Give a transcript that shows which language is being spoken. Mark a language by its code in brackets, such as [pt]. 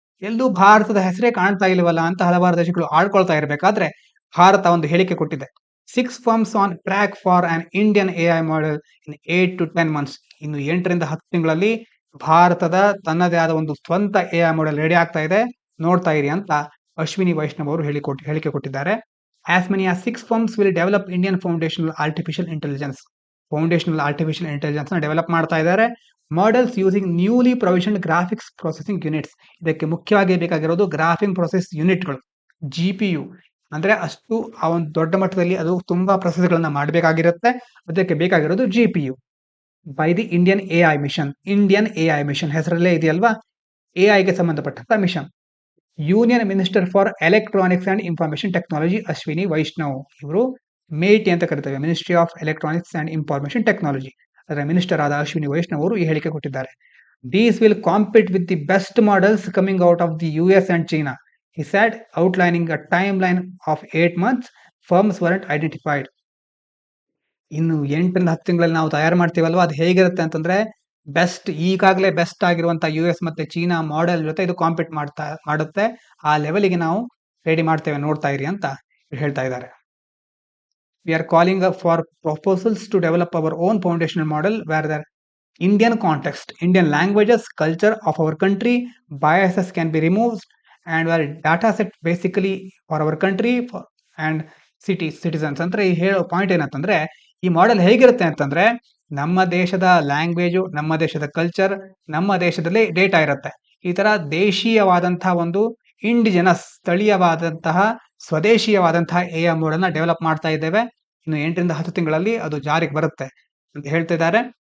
[kn] ಎಲ್ಲೂ ಭಾರತದ ಹೆಸರೇ ಕಾಣ್ತಾ ಇಲ್ವಲ್ಲ ಅಂತ ಹಲವಾರು ದೇಶಗಳು ಆಡ್ಕೊಳ್ತಾ ಇರಬೇಕಾದ್ರೆ ಭಾರತ ಒಂದು ಹೇಳಿಕೆ ಕೊಟ್ಟಿದೆ. [en] 6 firms on track for an Indian AI model in 8 to 10 months. [kn] ಇನ್ನು 8 ರಿಂದ 10 ತಿಂಗಳಲ್ಲಿ ಭಾರತದ ತನ್ನದೇ ಆದ ಒಂದು ಸ್ವಂತ AI ಮಾಡೆಲ್ ರೆಡಿ ಆಗ್ತಾ ಇದೆ, ನೋಡ್ತಾ ಇರಿ ಅಂತ ಅಶ್ವಿನಿ ವೈಷ್ಣವ್ ಅವರು ಹೇಳಿಕೆ ಕೊಟ್ಟಿದ್ದಾರೆ. [en] As many as 6 firms will develop Indian foundational artificial intelligence. [kn] Foundational artificial intelligence ನ ಡೆವಲಪ್ ಮಾಡ್ತಾ ಇದ್ದಾರೆ. [en] Models using newly provisioned graphics processing units. [kn] ಇದಕ್ಕೆ ಮುಖ್ಯವಾಗಿ ಬೇಕಾಗಿರೋದು ಗ್ರಾಫಿಂಗ್ ಪ್ರೊಸೆಸ್ ಯೂನಿಟ್ಗಳು, GPU. ಅಂದ್ರೆ ಅಷ್ಟು ಆ ಒಂದು ದೊಡ್ಡ ಮಟ್ಟದಲ್ಲಿ ಅದು ತುಂಬಾ ಪ್ರೊಸೆಸ್ ಗಳನ್ನ ಮಾಡಬೇಕಾಗಿರುತ್ತೆ, ಅದಕ್ಕೆ ಬೇಕಾಗಿರೋದು GPU. [en] By the Indian AI mission. [kn] Indian AI mission ಹೆಸರಲ್ಲೇ ಇದೆಯಲ್ವಾ, AI ಗೆ ಸಂಬಂಧಪಟ್ಟಂತ mission. Union minister for electronics and information technology Ashwini Vaishnav, ಇವರು ಮೇಟಿ ಅಂತ ಕರೀತೇವೆ, ministry of electronics and information technology, ಅದರ ಮಿನಿಸ್ಟರ್ ಆದ ಅಶ್ವಿನಿ ವೈಷ್ಣವ್ ಅವರು ಈ ಹೇಳಿಕೆ ಕೊಟ್ಟಿದ್ದಾರೆ. [en] These will compete with the best models coming out of the US and China, he said, outlining a timeline of 8 months. Firms weren't identified. [kn] ಇನ್ನು 8 ರಿಂದ 10 ತಿಂಗಳಲ್ಲಿ ನಾವು ತಯಾರು ಮಾಡ್ತೀವಲ್ವಾ, ಅದು ಹೇಗಿರುತ್ತೆ ಅಂತಂದ್ರೆ ಈಗಾಗಲೇ ಬೆಸ್ಟ್ ಆಗಿರುವಂತಹ US ಮತ್ತೆ ಚೀನಾ ಮಾಡೆಲ್ ಜೊತೆ ಇದು ಕಾಂಪೀಟ್ ಮಾಡುತ್ತೆ. ಆ ಲೆವೆಲ್ಗೆ ನಾವು ರೆಡಿ ಮಾಡ್ತೇವೆ, ನೋಡ್ತಾ ಇರಿ ಅಂತ ಹೇಳ್ತಾ ಇದ್ದಾರೆ. [en] We are calling up for proposals to develop our own foundational model where the Indian context, Indian languages, culture of our country, biases can be removed, and where data set basically for our country and citizens. [kn] ಅಂದ್ರೆ ಈ ಹೇಳೋ point ಏನಂತಂದ್ರೆ, ಈ model ಹೇಗಿರುತ್ತೆ ಅಂತಂದ್ರೆ, ನಮ್ಮ ದೇಶದ language, ನಮ್ಮ ದೇಶದ ಕಲ್ಚರ್, ನಮ್ಮ ದೇಶದಲ್ಲಿ ಡೇಟಾ ಇರುತ್ತೆ. ಈ ತರ ದೇಶೀಯವಾದಂತಹ ಒಂದು ಇಂಡಿಜಿನಸ್ ಸ್ಥಳೀಯವಾದಂತಹ ಸ್ವದೇಶೀಯವಾದಂತಹ AI ಮೋಡ್ ಅನ್ನ ಡೆವಲಪ್ ಮಾಡ್ತಾ ಇದ್ದೇವೆ. ಇನ್ನು 8ರಿಂದ 10 ತಿಂಗಳಲ್ಲಿ ಅದು ಜಾರಿಗೆ ಬರುತ್ತೆ ಅಂತ ಹೇಳ್ತಿದ್ದಾರೆ.